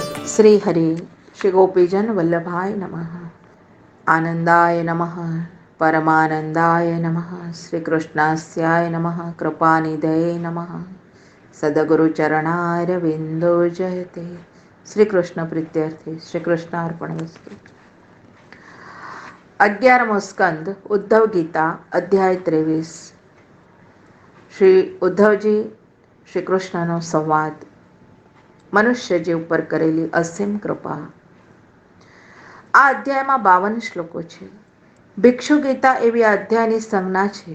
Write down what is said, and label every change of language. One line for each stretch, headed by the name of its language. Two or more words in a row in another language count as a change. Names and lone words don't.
Sanskrit: श्री हरि श्री गोपीजन वल्लभाय नमः। आनंदाय नमः, परमानंदाय नमः, श्री कृष्णास्याय नमः, कृपानिधये नमः, सद्गुरुचरणारविन्दो जयते। श्री कृष्ण प्रीत्यर्थे श्री कृष्णार्पणमस्तु।
Gujarati: 11મો સ્કંદ ઉદ્ધવ ગીતા અધ્યાય 23। શ્રી ઉદ્ધવજી શ્રી કૃષ્ણનો સંવાદ, મનુષ્ય જીવ પર કરેલી અસીમ કૃપા। આ અધ્યાયમાં 52 શ્લોકો છે। ભિક્ષુ ગીતા એવી આ અધ્યાયની સંજ્ઞા છે।